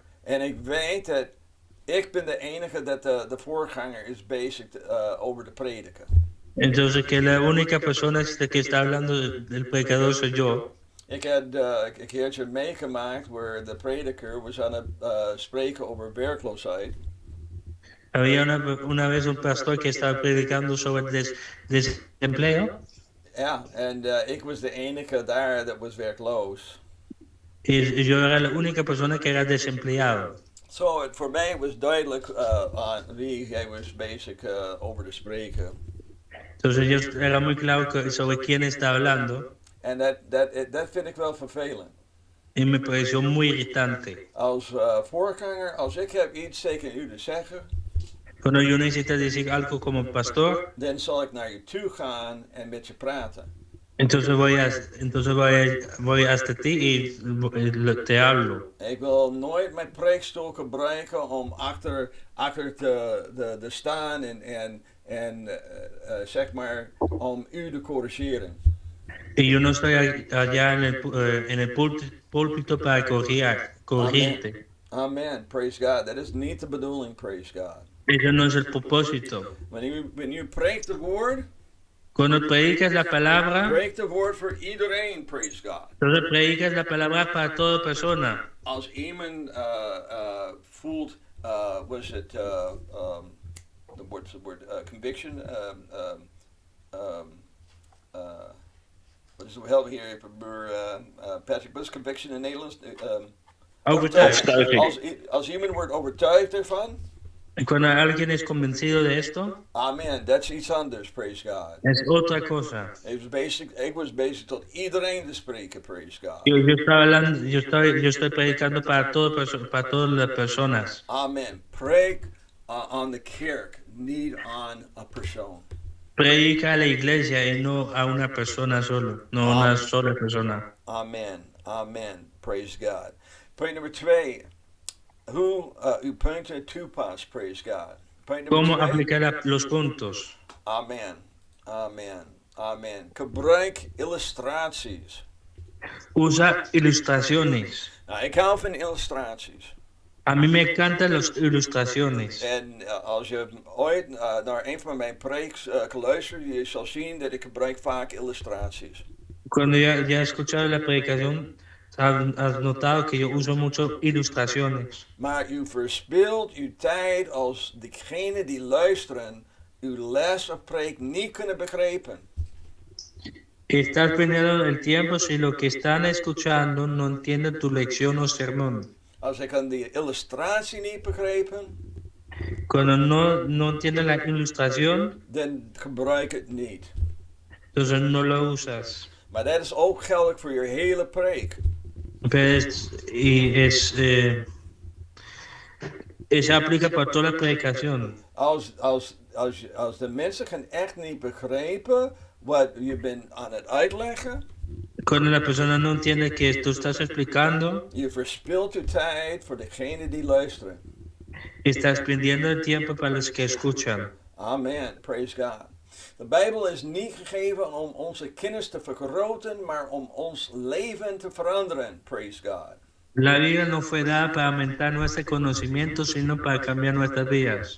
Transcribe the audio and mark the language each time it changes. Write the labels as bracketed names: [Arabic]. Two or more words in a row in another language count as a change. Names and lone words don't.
[Dutch] en ik weet dat ik ben de enige dat de voorganger is bezig over te prediken. [Spanish] entonces que la única persona que está hablando del predicador soy yo. [Dutch] Ik had een keertje meegemaakt waar de prediker was aan het spreken over werkloosheid. [Spanish] Había una vez un pastor que estaba predicando sobre el desempleo. [Dutch] Ja, en ik was de enige daar dat was werkloos. [Spanish] Y yo era la única persona que era desempleado. [Dutch] Zo, voor mij was duidelijk aan wie hij was bezig over te spreken. [Spanish] Entonces era muy claro sobre quién está hablando. [Dutch] En dat vind ik wel vervelend. [Spanish] Y me pareció muy irritante. [Dutch] Als voorganger, als ik heb iets tegen u te zeggen, [Spanish] Cuando yo necesito decir algo como pastor, [Dutch] dan zal ik naar je toe gaan en met je praten. [Spanish] entonces voy hasta ti y te hablo. [Dutch] Ik wil nooit mijn preekstoel gebruiken om achter te staan en zeg maar om u te corrigeren. [Spanish] Y yo no estoy allá en el púlpito para corregirte. [English] Amen. Praise God. [Dutch] Dat is niet de bedoeling. [English] Praise God. [Spanish] Eso no es el propósito. [Dutch] Wanneer u preekt het woord, [Spanish] Cuando predicas la palabra, [Dutch] preek het woord voor iedereen. [English] Praise God. [Spanish] entonces predicas la palabra para toda persona. [Dutch] Als iemand voelt, was het conviction? Wat is het helpen hier Patrick Bus conviction in Nederlands? Overtuiging. Als iemand wordt overtuigd ervan. [Spanish] Cuando alguien es convencido de esto, [Dutch] Amen. That's iets anders. [English] Praise God. [Spanish] es otra cosa. [Dutch] Ik was bezig tot iedereen te spreken. [English] Praise God. [Spanish] Yo estoy predicando para todas las personas. Amen. [Dutch] Preek aan de kerk, niet aan een persoon. [Spanish] Predica a la iglesia y no a una persona solo, no a una sola persona. [English] Amen. Amen. Praise God. [Dutch] Punt nummer 2. Hoe uw punten toepast. [English] Praise God. [Spanish] ¿Cómo aplicar los puntos? [Dutch] Amen. Amen. Amen. Gebruik illustraties. [Spanish] Usa ilustraciones. [Dutch] Nou, ik hou van illustraties. [Spanish] A mí me encantan las ilustraciones. [Dutch] En als je ooit naar een van mijn preeks geluisterd, je zal zien dat ik gebruik vaak illustraties. [Spanish] Cuando ya has escuchado la predicación, has notado que yo uso mucho ilustraciones. [Dutch] Maar u verspilt uw tijd als degenen die luisteren uw les of preek niet kunnen begrijpen. [Spanish] Estás perdiendo el tiempo si lo que están escuchando no entienden tu lección o sermón. [Dutch] Als ik aan die illustratie niet begrijpen, [Spanish] Cuando no entienden la ilustración, [Dutch] dan gebruik het niet. [Spanish] entonces no lo usas. [Dutch] Maar dat is ook geldig voor je hele preek. [Spanish] Pero se aplica para toda la predicación. [Dutch] Als de mensen gaan echt niet begrijpen wat je bent aan het uitleggen, [Spanish] Cuando la persona no entiende que tú estás explicando, [Dutch] je verspilt je tijd voor degene die luisteren. [Spanish] estás perdiendo el tiempo para los que escuchan. [English] Amen. Praise God. [Dutch] De Bijbel is niet gegeven om onze kennis te vergroten, maar om ons leven te veranderen. [English] Praise God. [Spanish] La Biblia no fue dada para aumentar nuestro conocimiento, sino para cambiar nuestras vidas.